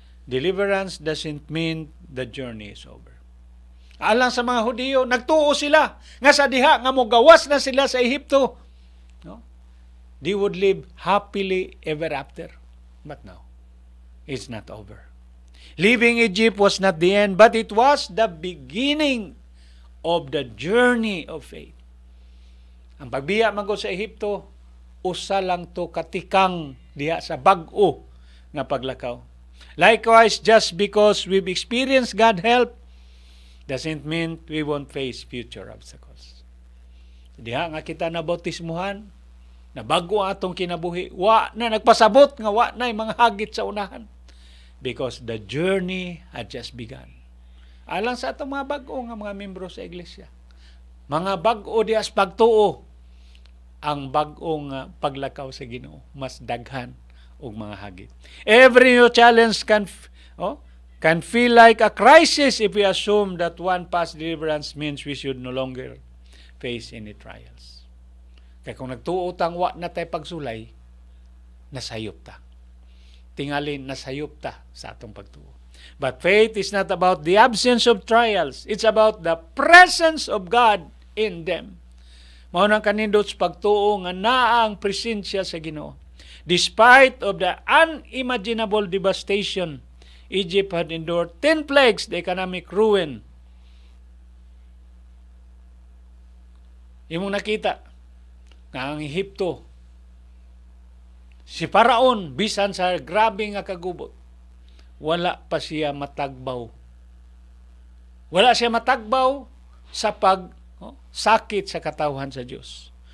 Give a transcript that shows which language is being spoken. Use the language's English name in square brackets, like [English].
[English] Deliverance doesn't mean the journey is over. [Cebuano] Alang sa mga Hudiyo, nagtuo sila nga sa diha nga mogawas na sila sa Ehipto. [English] No? They would live happily ever after. But now, it's not over. Leaving Egypt was not the end, but it was the beginning of the journey of faith. [Cebuano] Ang pagbiya man sa Ehipto, usa lang to katikang diha sa bag-o nga paglakaw. [English] Likewise, just because we've experienced God help, doesn't mean we won't face future obstacles. [Cebuano] Diha nga kita nabautismuhan, na bago atong kinabuhi, wa na nagpasabot nga wa na mga hagit sa unahan. [English] Because the journey had just begun. [Cebuano] Alang sa atong mga bago nga mga membro sa iglesia. Mga bago dias pagtuo, ang bagong paglakaw sa Ginoo mas daghan og mga hagit. [English] Every new challenge can feel like a crisis if we assume that one past deliverance means we should no longer face any trials. [Cebuano] Kaya kung nagtuo tang wa na tay pagsulay, nasayop ta. Tingalin, nasayop ta sa atong pagtuo. [English] But faith is not about the absence of trials. It's about the presence of God in them. [Cebuano] Mao nang kanindot sa pagtuo nga naa ang presensya sa Ginoo. [English] Despite of the unimaginable devastation, Egypt had endured 10 plagues, the economic ruin. [Cebuano] Imong nakita nga ang Ehipto, si Paraon, bisan sa grabe nga kagubot, wala pa siya matagbaw. Wala siya matagbaw sa sakit sa katawhan sa Dios.